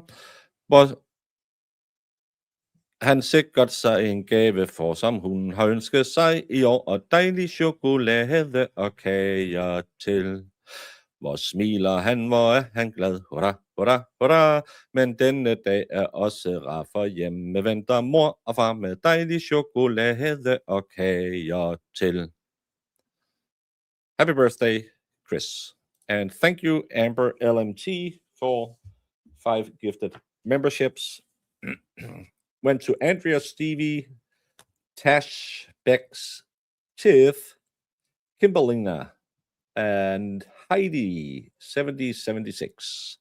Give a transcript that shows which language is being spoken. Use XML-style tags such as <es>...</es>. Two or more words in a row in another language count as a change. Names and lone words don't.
<da>Hvor han sikkert sig en gave for, som hun har ønsket sig i år, og dejlig chokolade og kager til. Hvor smiler han, hvor er han glad, hurra, hurra, hurra. Men denne dag er også rar, for hjemme venter mor og far med dejlig chokolade og kager til.</da> <en>Happy birthday, Chris. And thank you, Amber LMT, for 5 gifted memberships. Went to Andrea, Stevie, Tash, Bex, Tiff, Kimberlina, and Heidi, 7076.</en>